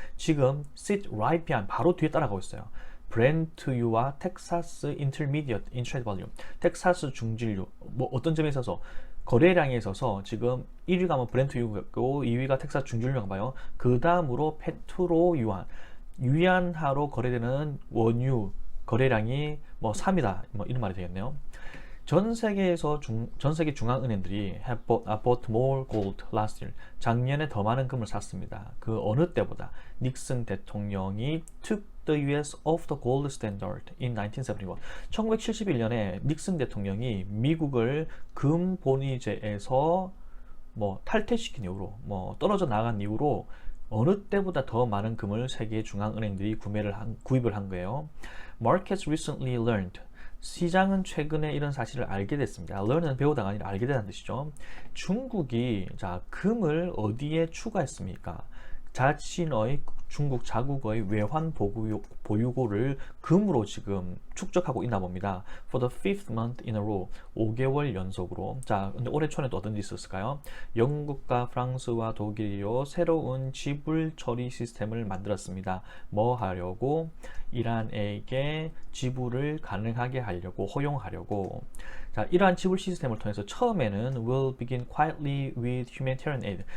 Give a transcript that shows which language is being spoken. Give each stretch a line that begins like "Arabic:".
Korean: 지금
English: sit right behind,
Korean: 바로 뒤에 따라가고 있어요. 브렌트유와 텍사스 인터미디어트 인트레이드 볼륨, 텍사스 중진류, 어떤 점에 있어서 거래량에 있어서 지금 1위가 브렌트유고 2위가 텍사스 중진류인가 봐요. 그 다음으로 페트로 유안, 위안화로 거래되는 원유 거래량이 3이다 이런 말이 되겠네요. 전 세계 중앙은행들이
English: have bought more gold last year.
Korean: 작년에 더 많은 금을 샀습니다. 그 어느 때보다 닉슨 대통령이
English: took the US off the gold standard in 1971.
Korean: 1971년에 닉슨 대통령이 미국을 금 본위제에서 뭐 탈퇴시킨 이후로 뭐 떨어져 나간 이후로 어느 때보다 더 많은 금을 세계 중앙은행들이 구입을 한 거예요.
English: Markets recently learned.
Korean: 시장은 최근에 이런 사실을 알게 됐습니다. learn은 배우다가 아니라 알게 된다는 뜻이죠. 중국이 자 금을 어디에 추가했습니까? 자신의 중국 자국의 외환 보유고를 금으로 지금 축적하고 있나 봅니다.
English: For the fifth month in a row,
Korean: 5개월 연속으로. 자, 근데 올해 초에 또 어떤 일이 있었을까요? 영국과 프랑스와 독일이요 새로운 지불 처리 시스템을 만들었습니다. 뭐 하려고? 이란에게 지불을 가능하게 하려고, 허용하려고. 자, 이러한 지불 시스템을 통해서 처음에는
English: will begin quietly with humanitarian aid.